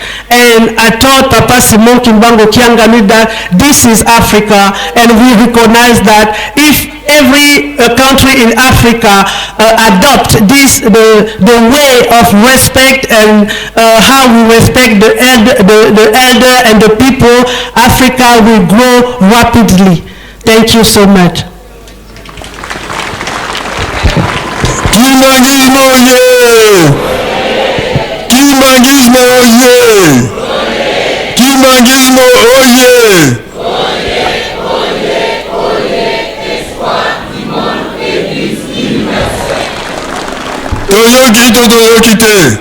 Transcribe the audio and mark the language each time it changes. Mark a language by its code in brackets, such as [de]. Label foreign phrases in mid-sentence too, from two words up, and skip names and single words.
[en] And I told Papa Simon Kimbangu Kiangani that this is Africa, and we recognize that if every country in Africa adopt the way of respect and how we respect the elder and the people, Africa will grow rapidly. Thank you so much. [ln] Kimbangismo oye! Kimbangismo oye! Kimbangismo oye! Toyoki to toyoki te.